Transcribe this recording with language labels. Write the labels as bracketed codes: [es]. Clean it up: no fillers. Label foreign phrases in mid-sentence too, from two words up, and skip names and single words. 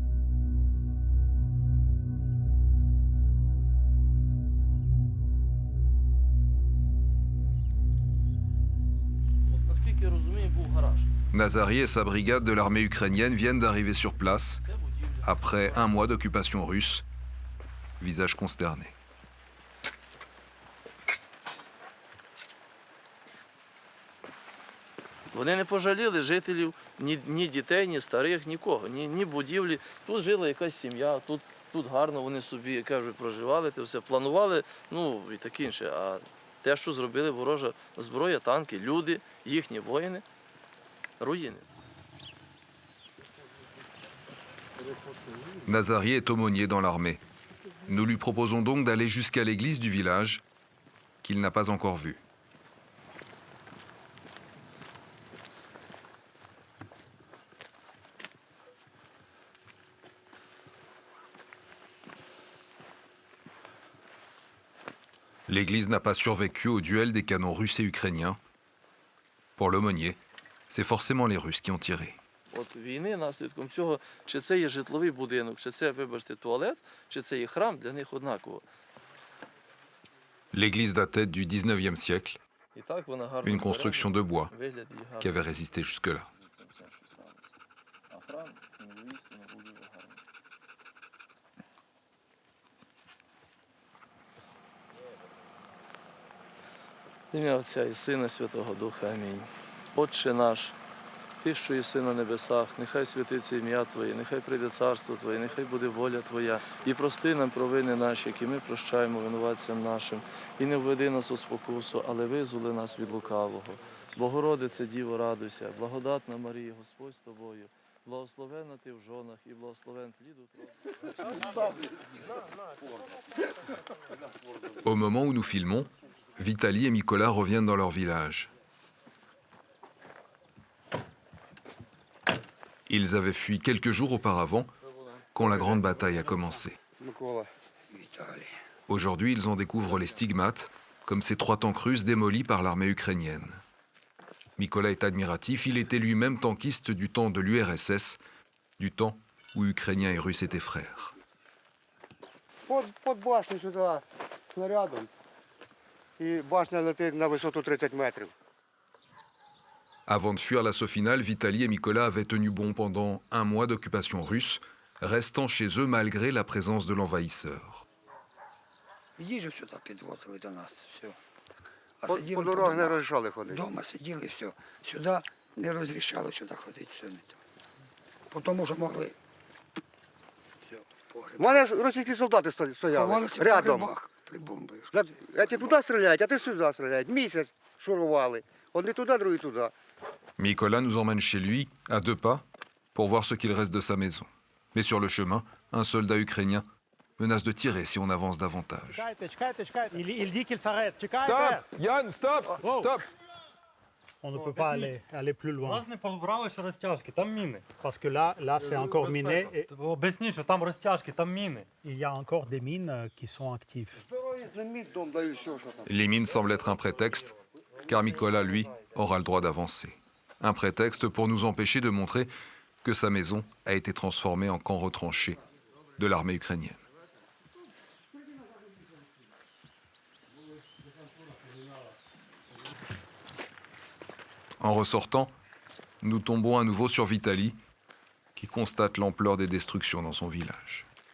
[fr] Nazari et sa brigade de l'armée ukrainienne viennent d'arriver sur place après 1 mois d'occupation russe, visage consterné. [uk] Вони не пожаліли жителів, ні дітей, ні старих, нікого, ні будівлі. Тут жила якась сім'я, тут гарно вони собі, як кажуть, проживали, те все планували, ну і таке інше. А те, що зробили ворожа зброя, танки, люди, їхні воїни, руїни. [fr] Nazari est aumônier dans l'armée. Nous lui proposons donc d'aller jusqu'à l'église du village, qu'il n'a pas encore vue. L'église n'a pas survécu au duel des canons russes et ukrainiens. Pour l'aumônier, c'est forcément les Russes qui ont tiré. [uk] От війни наслідком цього, чи це є житловий будинок, чи це, вибачте, туалет, чи це є храм, для них однаково. [fr] L'église datait du 19e siècle, [uk] І так вона гарно [fr] une construction de bois [uk] вигляд її [fr] qui [uk] гарний. [fr] avait résisté jusque-là. [uk] А храм, невмісно, дуже гарний. В ім'я Отця і Сина, Святого Духа. Амінь. Отче наш, Ти, що єси на небесах, нехай святиться ім'я Твоє, нехай прийде царство Твоє, нехай буде воля Твоя. І прости нам провини наші, які ми прощаємо винуватцям нашим. І не введи нас у спокусу, але визволи нас від лукавого. Богородице, Діво, радуйся, благодатна Марія, Господь з тобою, благословенна ти в жонах і благословен плід утроби. [fr] Au moment où nous filmons, Vitaly et Mikola reviennent dans leur village. Ils avaient fui quelques jours auparavant, quand la grande bataille a commencé. Aujourd'hui, ils en découvrent les stigmates, comme ces 3 tanks russes démolis par l'armée ukrainienne. Mikola est admiratif, il était lui-même tankiste du temps de l'URSS, du temps où Ukrainiens et Russes étaient frères. [uk] Под башню сюди, снарядом. І башня летить на висоту 30 метрів. [fr] Avant de fuir l'assaut final, Vitaly et Mikola avaient tenu bon pendant 1 mois d'occupation russe, restant chez eux malgré la présence de l'envahisseur. [uk] Їжу сюди підвозили до нас, все. А По сиділи дорогах не розрішали ходити. Дома сиділи, все. Сюди не розрішали сюди ходити, все не то. Тому що могли. Все, У погреб. мене російські солдати стояли Ховалися в рядом. погребах при бомбах. А ті туди стріляють, а ти сюди стріляють. Місяць шурували. Одні туди, другі туди. [fr] Mikola nous emmène chez lui, à 2 pas, pour voir ce qu'il reste de sa maison. Mais sur le chemin, un soldat ukrainien menace de tirer si on avance davantage. Чекайте. Il dit qu'il s'arrête. Чекайте. Stop! Yann, stop! Wow. Stop! On ne peut pas aller plus [uk] У [fr] loin. [uk] вас не позбралися розтяжки, там міни. [fr] Parce que là c'est encore miné et [uk] Об'ясніть, що там розтяжки, там міни. [fr] il y a encore des mines qui sont actives. [uk] Дом даю все, що там. [fr] Les mines semblent être un prétexte, car Mikola, lui, aura le droit d'avancer. Un prétexte pour nous empêcher de montrer que sa maison a été transformée en camp retranché de l'armée ukrainienne. En ressortant, nous tombons à nouveau sur Vitaly, qui constate l'ampleur des destructions dans son village.